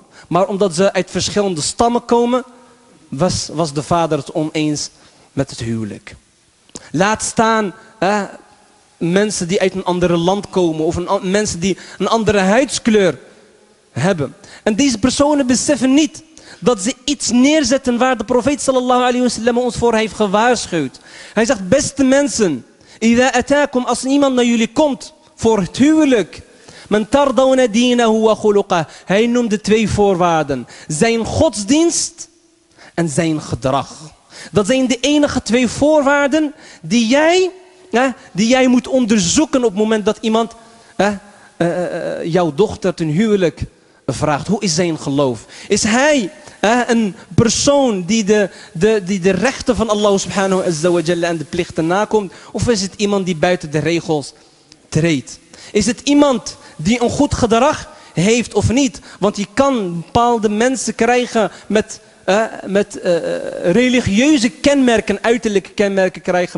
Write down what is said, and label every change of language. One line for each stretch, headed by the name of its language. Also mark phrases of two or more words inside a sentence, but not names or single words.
Dutch: Maar omdat ze uit verschillende stammen komen, was de vader het oneens met het huwelijk. Laat staan mensen die uit een ander land komen of mensen die een andere huidskleur hebben. En deze personen beseffen niet dat ze iets neerzetten waar de profeet
Arabic: صلى الله عليه وسلم
Dutch: ons voor heeft gewaarschuwd. Hij zegt, beste mensen,
Arabic: إذا أتاكم,
Dutch: als iemand naar jullie komt voor het huwelijk,
Arabic: من ترضون دينه وخلقه.
Dutch: Hij noemde 2 voorwaarden. Zijn godsdienst en zijn gedrag. Dat zijn de enige 2 voorwaarden die jij moet onderzoeken op het moment dat iemand jouw dochter ten huwelijk vraagt. Hoe is zijn geloof? Is hij een persoon die de rechten van
Arabic: الله سبحانه وتعالى
Dutch: en de plichten nakomt? Of is het iemand die buiten de regels treedt? Is het iemand die een goed gedrag heeft of niet? Want je kan bepaalde mensen krijgen met religieuze kenmerken, uiterlijke kenmerken krijgen.